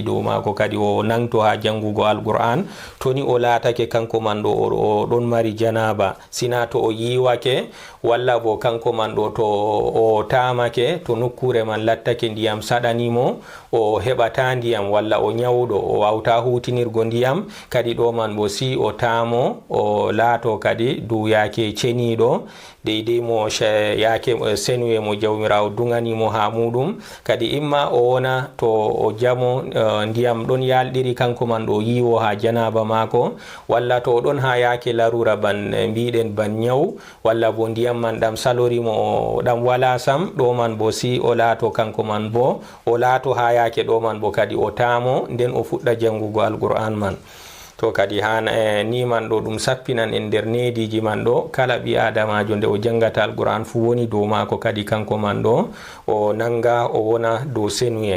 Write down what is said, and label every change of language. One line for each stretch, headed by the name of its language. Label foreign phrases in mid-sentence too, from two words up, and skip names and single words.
Fula: dow mako kadi o nangto ha jangugo alquran to ni o latake kanko man ɗo o ɗon mari janaba, sina to o yiwake walla bo kanko man ɗo to o tamake, to nokkure man lattake ndiyam saɗanimo o heɓata ndiyam, walla o nyawɗo o wawta hutinirgo ndiyam, kadi ɗo man bo si o tamo o laato kadi dow yake ceniɗo deidei mo yake senuye mo jawmirawo duganimo ha muɗum. kadi imma o wona to o jamo ndiyam ɗon yalɗiri kanko man ɗo yiwo ha janaba mako, walla to o ɗon ha yake larura ban mbiɗen ban nyaw, walla bo ndiyam man ɗam salorimo o ɗam wala sam, ɗo man bo si o laato kanko man bo o laato ha yake ɗo man bo kadi o tamo nden o fuɗɗa jangugo alquran man. to kadi hana ni man ɗo ɗum sappinan en nder nediji man ɗo kala ɓi adamajo nde o jangata alquran fu woni dow mako kadi kanko man ɗo o nanga o wona dow senuye.